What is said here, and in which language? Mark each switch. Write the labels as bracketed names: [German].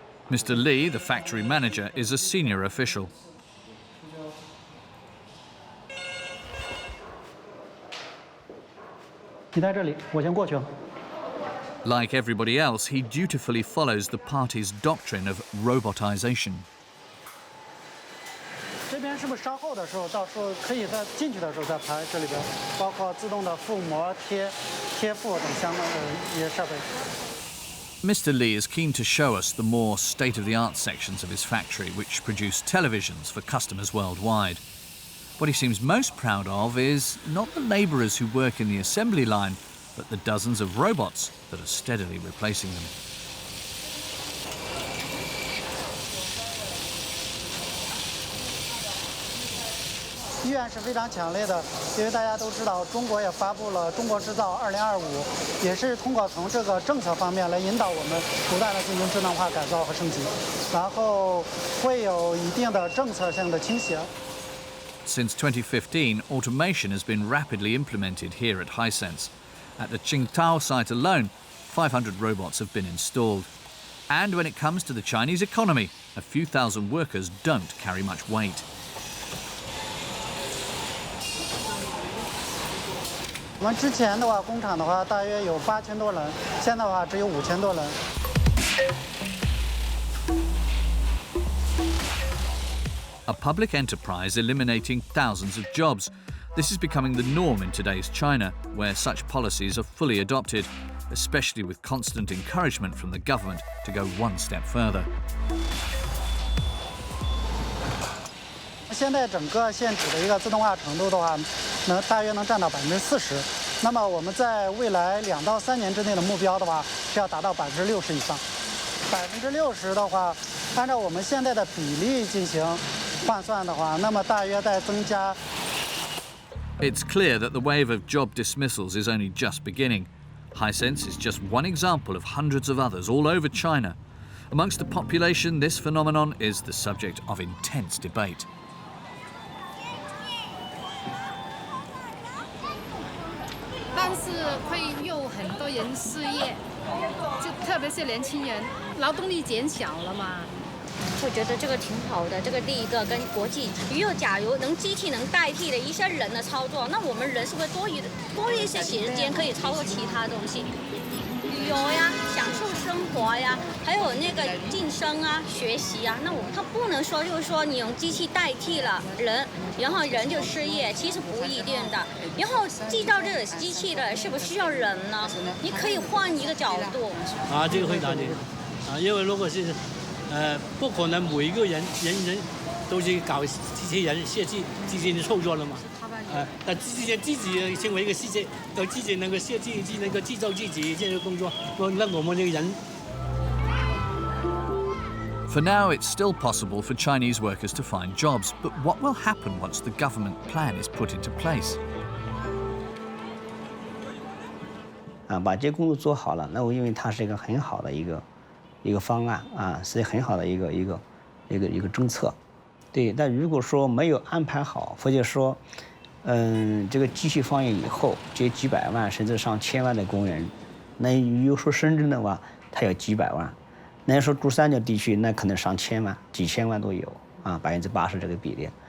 [English] Mr. Li, the factory manager, is a senior official. Like everybody else, he dutifully follows the party's doctrine of robotization. [Chinese] 这边是不是稍后的时候，到时候可以在进去的时候再拍这里边，包括自动的覆膜、贴附等相关的一些设备。 [English] Mr. Li is keen to show us the more state-of-the-art sections of his factory, which produce televisions for customers worldwide. What he seems most proud of is not the labourers who work in the assembly line, but the dozens of robots that are steadily replacing them. [Chinese] 意愿是非常强烈的，因为大家都知道，中国也发布了《中国制造2025》，也是通过从这个政策方面来引导我们不断的进行智能化改造和升级，然后会有一定的政策性的倾斜。 [English] Since 2015, automation has been rapidly implemented here at Hisense. At the Qingdao site alone, 500 robots have been installed. And when it comes to the Chinese economy, a few thousand workers don't carry much weight. [Chinese] 我们之前的话，工厂的话大约有8000多人，现在的话只有5000多人。 [English] A public enterprise eliminating thousands of jobs. This is becoming the norm in today's China, where such policies are fully adopted, especially with constant encouragement from the government to go one step further. [Chinese] 现在整个线体的一个自动化程度的话，大约能占到40%。那么我们在未来2到3年之内的目标的话，是要达到60%以上。 60%的话，按照我们现在的比例进行换算的话，那么大约在增加。 [English] It's clear that the wave of job dismissals is only just beginning. Hisense is just one example of hundreds of others all over China. Amongst the population, this phenomenon is the subject of intense debate. [Chinese] 但是会有很多人失业，就特别是年轻人，劳动力减小了嘛。我觉得这个挺好的，这个第一个跟国际，如果假如机器能代替了一些人的操作，那我们人是不是多一些时间可以操作其他东西？旅游呀，享受生活呀，还有那个晋升啊、学习啊，那他不能说就是说你用机器代替了人，然后人就失业，其实不一定的。然后制造这个机器的是不是需要人呢？你可以换一个角度。啊，这个回答你啊，因为如果是。不可能每一个人都去搞机器人设计机器人操作了嘛？那机器人自己成为一个世界，都自己能够设计、能够制造自己这个工作，那我们这个人。 [English] For now, it's still possible for Chinese workers to find jobs, but what will happen once the government plan is put into place? [Chinese] 把这工作做好了，那我认为它是一个很好的一个方案啊，是很好的一个政策，对。但如果说没有安排好，或者说，这个机器放映以后，这几百万甚至上千万的工人，那有说深圳的话，它有几百万，那说珠三角地区那可能上千万、几千万都有啊，80%这个比例。